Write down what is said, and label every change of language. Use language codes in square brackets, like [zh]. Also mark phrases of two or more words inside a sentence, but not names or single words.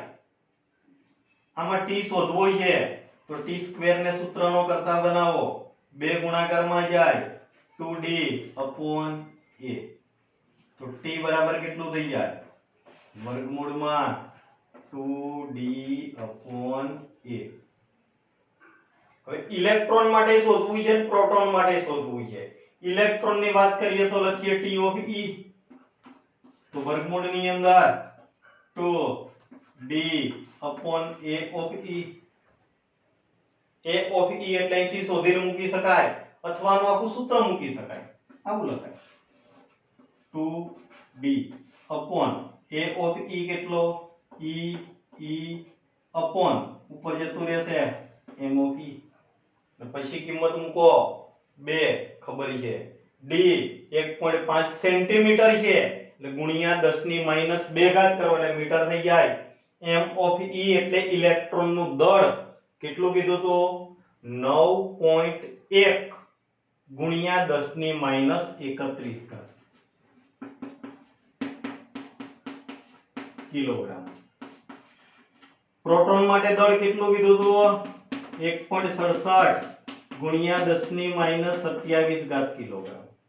[gu] આમાં t શોધવો છે તો t² ને સૂત્રનો કરતા બનાવો, બે ગુણાકારમાં જાય [en] 2d upon a. [gu] તો t બરાબર કેટલું થઈ જાય? વર્ગમૂળમાં [en] 2d upon a. [gu] હવે ઇલેક્ટ્રોન માટે શોધવું છે, પ્રોટોન માટે શોધવું છે. ઇલેક્ટ્રોન ની વાત કરીએ તો લખીએ [en] t of e, [gu] તો વર્ગમૂળની અંદર [en] 2d upon a of e. a of e [gu] એટલે અહીંથી શોધીને મૂકી શકાય અથવા આનું આખું સૂત્ર મૂકી શકાય. આવું લખાય [en] 2d upon a of e [gu] કેટલો? [en] e upon [gu] ઉપર જતું રહેશે [en] m of e. [gu] પછી કિંમત મૂકો 2 ખબર છે. d 1.5 સેન્ટીમીટર છે એટલે ગુણ્યા 10 ની -2 ઘાત કરો એટલે મીટર થઈ જાય. [en] m of e [gu] એટલે ઇલેક્ટ્રોન નું દળ કેટલું કીધું તો 9.1 ગુણ્યા 10 ની -31 ઘાત કિલોગ્રામ. પ્રોટોન માટે દળ કેટલું કીધું તો 1.67 ગુણ્યા 10 ની -27 ઘાત કિલોગ્રામ.